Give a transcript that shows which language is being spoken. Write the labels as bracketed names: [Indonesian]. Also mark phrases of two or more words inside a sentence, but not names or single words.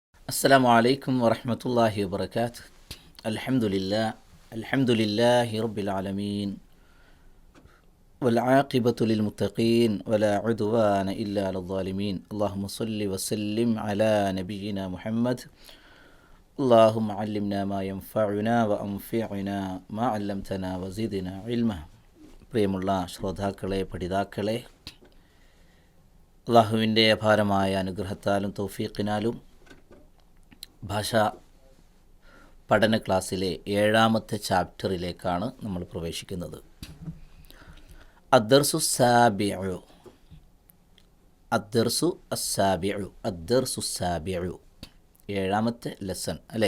[Arabic] السلام عليكم ورحمة الله وبركاته. الحمد لله رب العالمين والعاقبة للمتقين ولا عدوان إلا على الظالمين. اللهم صل وسلم على نبينا محمد. اللهم علمنا ما ينفعنا وأنفعنا ما علمتنا وزدنا علما. [Malayalam] പ്രിയമുള്ള ശ്രോതാക്കളെ, പഠിതാക്കളെ, അള്ളാഹുവിൻ്റെ അപാരമായ അനുഗ്രഹത്താലും തൗഫീഖിനാലും ഭാഷാ പഠന ക്ലാസ്സിലെ 7ാമത്തെ ചാപ്റ്ററിലേക്കാണ് നമ്മൾ പ്രവേശിക്കുന്നത്. [Arabic] الدرس السابع [Malayalam] 7ാമത്തെ ലെസൺ അല്ലേ.